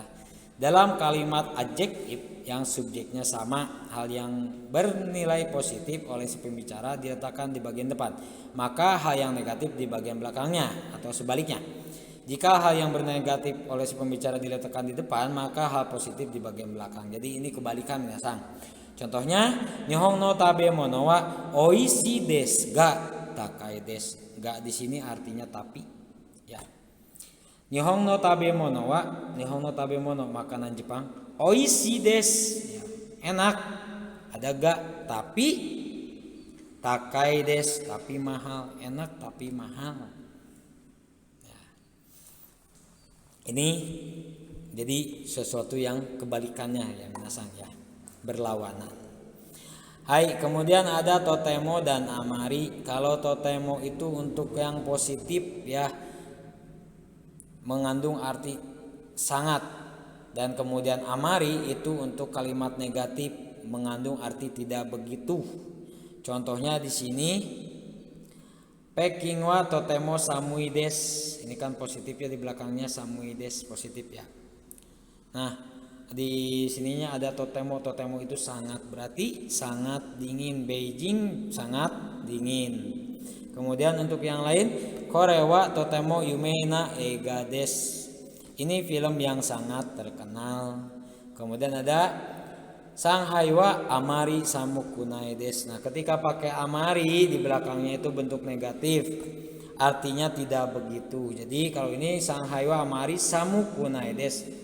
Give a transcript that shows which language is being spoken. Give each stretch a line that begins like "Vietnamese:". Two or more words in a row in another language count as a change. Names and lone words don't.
Indonesian: Dalam kalimat adjektif yang subjeknya sama, hal yang bernilai positif oleh si pembicara diletakkan di bagian depan, maka hal yang negatif di bagian belakangnya atau sebaliknya. Jika hal yang bernegatif oleh si pembicara diletakkan di depan, maka hal positif di bagian belakang. Jadi ini kebalikan minasang. Contohnya,
Japanese: 日本の食べ物はおいしいですが高いです.
Indonesian: Ga di sini artinya tapi ya.
Japanese: 日本の食べ物
Indonesian: makanan Jepang
Japanese: おいしいです
Indonesian: ya, enak, ada ga tapi
Japanese: 高いです
Indonesian: tapi mahal, enak tapi mahal ya. Ini jadi sesuatu yang kebalikannya ya minasang ya, berlawanan. Hai, kemudian ada totemo dan amari. Kalau totemo itu untuk yang positif ya, mengandung arti sangat, dan kemudian amari itu untuk kalimat negatif mengandung arti tidak begitu. Contohnya di sini
Japanese: 北京はとても寒いです.
Indonesian: Ini kan positif ya, di belakangnya
Japanese: 寒いです
Indonesian: positif ya. Nah, di sininya ada totemo itu sangat, berarti sangat dingin. Beijing sangat dingin. Kemudian untuk yang lain,
Japanese: これはとても有名な映画です.
Indonesian: Ini film yang sangat terkenal. Kemudian ada
Japanese: 上海はあまり寒くないです.
Indonesian: Nah, ketika pakai amari di belakangnya itu bentuk negatif. Artinya tidak begitu. Jadi kalau ini
Japanese: 上海はあまり寒くないです.